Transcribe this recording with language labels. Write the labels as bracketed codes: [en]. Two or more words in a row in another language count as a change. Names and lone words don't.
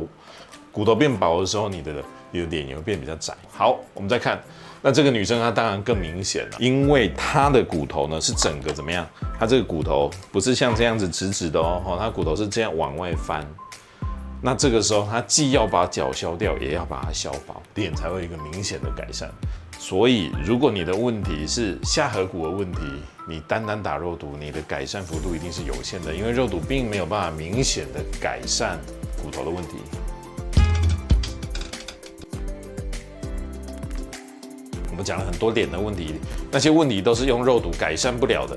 [zh] 骨頭變薄的時候，你的臉也會變比較窄。好，我們再看，那這個女生她當然更明顯了，因為她的骨頭呢是整個怎麼樣？她這個骨頭不是像這樣子直直的哦，她骨頭是這樣往外翻。那這個時候，她既要把角削掉，也要把它削薄，臉才會有一個明顯的改善。所以，如果你的問題是下頜骨的問題，你單單打肉毒，你的改善幅度一定是有限的，因為肉毒並沒有辦法明顯的改善骨頭的問題。我們講了很多臉的問題，那些問題都是用肉毒改善不了的。